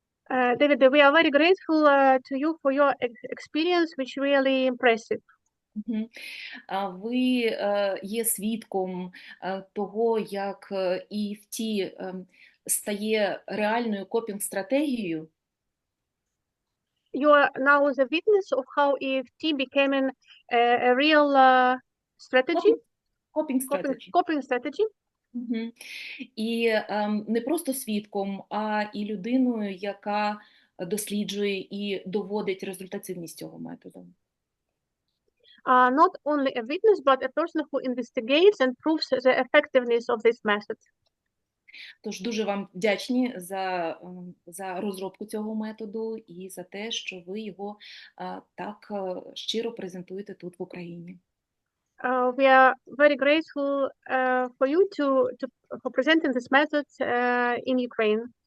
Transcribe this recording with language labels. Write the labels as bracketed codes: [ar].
[en] David, we are very grateful to you for your experience, which really impressive. [uk] Ви є свідком того, як EFT стає реальною копінг-стратегією. [en] You are now the witness of how EFT became a real strategy. Coping strategy. [uk] І не просто свідком, а і людиною, яка досліджує і доводить результативність цього методу. [en] Not only a witness, but a person who investigates and proves the effectiveness of this method. [uk] Тож дуже вам вдячні за розробку цього методу і за те, що ви його так щиро презентуєте тут в Україні. [en] We are very grateful for you for presenting this method in Ukraine.